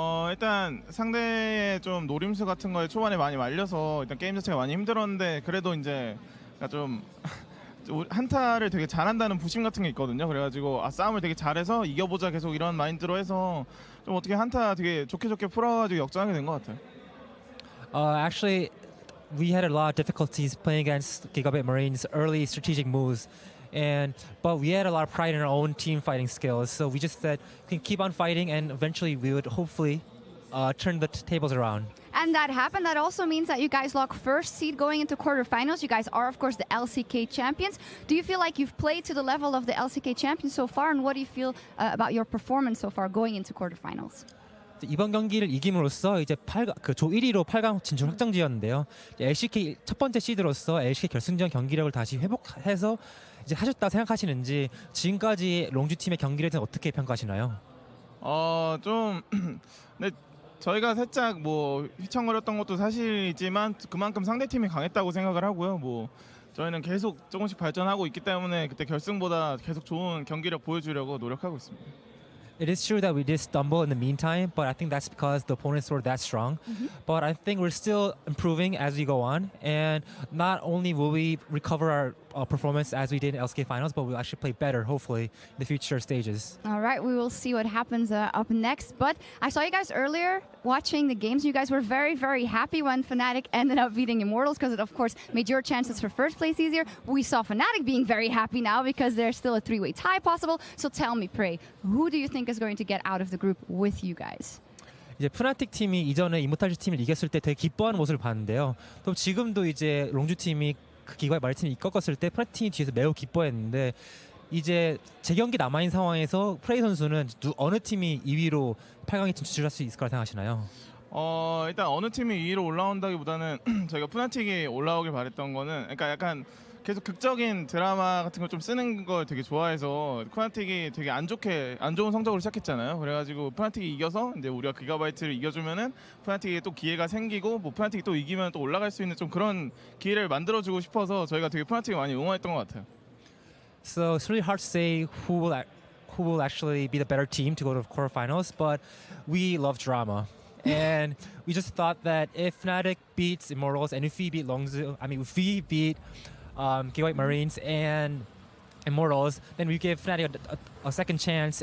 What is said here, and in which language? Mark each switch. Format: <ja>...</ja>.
<ko>일단 상대의 좀 노림수 같은 거에 초반에 많이 말려서 일단 게임 자체가 많이 힘들었는데 그래도 이제 좀 한타를 되게 잘한다는 부심 같은 게 있거든요. 그래가지고 싸움을 되게 잘해서 이겨보자 계속 이런 마인드로 해서 좀 어떻게 한타 되게 좋게 풀어가지고 역전하게 된 것 같아요.</ko> <en>Actually, we had a lot of difficulties playing against Gigabit Marines' early strategic moves. But we had a lot of pride in our own team fighting skills, so we just said we can keep on fighting, and eventually we would hopefully turn the tables around. And that happened. That also means that you guys lock first seed going into quarterfinals. You guys are, of course, the LCK champions. Do you feel like you've played to the level of the LCK champions so far, and what do you feel about your performance so far going into quarterfinals?</en> <ko>이번 경기를 이김으로써 이제 조 1위로 8강 진출 확정지었는데요. LCK 첫 번째 시드로서 LCK 결승전 경기력을 다시 회복해서 이제 하셨다 생각하시는지 지금까지 롱주 팀의 경기를 어떻게 평가하시나요? 근데 저희가 살짝 뭐 휘청거렸던 것도 사실이지만 그만큼 상대팀이 강했다고 생각을 하고요. 뭐 저희는 계속 조금씩 발전하고 있기 때문에 그때 결승보다 계속 좋은 경기력 보여주려고 노력하고 있습니다.</ko> <en>It is true that we did stumble in the meantime, but I think that's because the opponents were that strong. But I think we're still improving as we go on, and not only will we recover our performance as we did in LCK finals, but we'll actually play better, hopefully, in the future stages. All right, we will see what happens up next. But I saw you guys earlier watching the games. You guys were very, very happy when Fnatic ended up beating Immortals because it, of course, made your chances for first place easier. We saw Fnatic being very happy now because there's still a three-way tie possible. So tell me, Prey, who do you think is going to get out of the group with you guys?</en> <ko>이제 푸나틱 팀이 이전에 이모탈즈 팀을 이겼을 때 되게 기뻐하는 모습을 봤는데요. 또 지금도 이제 롱주 팀이 그 기가의 마리 팀이 이끌었을 때 푸나틱 팀이 뒤에서 매우 기뻐했는데 이제 재경기 남아있는 상황에서 프레이 선수는 어느 팀이 2위로 8강에 진출할 수 있을 거라 생각하시나요? 일단 어느 팀이 2위로 올라온다기보다는 저희가 푸나틱이 올라오길 바랬던 거는 그러니까 약간 계속 극적인 드라마 같은 걸 좀 쓰는 걸 되게 좋아해서 푸나틱이 되게 안 좋은 성적으로 시작했잖아요. 그래가지고 푸나틱이 이겨서 이제 우리가 기가바이트를 이겨주면은 푸나틱이 또 기회가 생기고 뭐 푸나틱이 또 이기면 또 올라갈 수 있는 좀 그런 기회를 만들어주고 싶어서 저희가 되게 푸나틱을 많이 응원했던 것 같아요.</ko> <en>So it's really hard to say who will actually be the better team to go to the quarterfinals, but we love drama. And we just thought that if Fnatic beats Immortals and if we beat Longzhu, if we beat GIGABYTE Marines and Immortals, then we give Fnatic a second chance.</en>